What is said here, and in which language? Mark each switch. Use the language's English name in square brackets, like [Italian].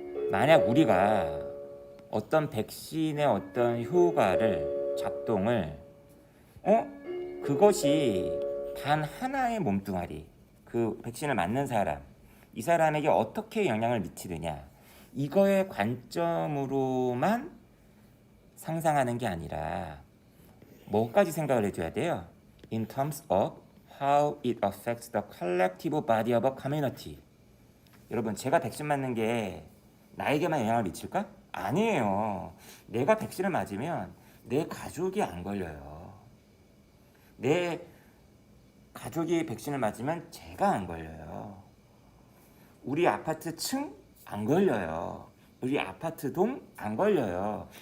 [Korean] 만약 우리가 어떤 백신의 어떤 효과를 작동을 그것이 단 하나의 몸뚱아리, 그 백신을 맞는 사람, 이 사람에게 어떻게 영향을 미치느냐, 이거의 관점으로만 상상하는 게 아니라 뭐까지 생각을 해줘야 돼요? [English] In terms of how it affects the collective body of a community. [Korean] 여러분, 제가 백신 맞는 게 나에게만 영향을 미칠까? 아니에요. 내가 백신을 맞으면 내 가족이 안 걸려요. 내 가족이 백신을 맞으면 제가 안 걸려요. 우리 아파트 층 안 걸려요. 우리 아파트 동 안 걸려요.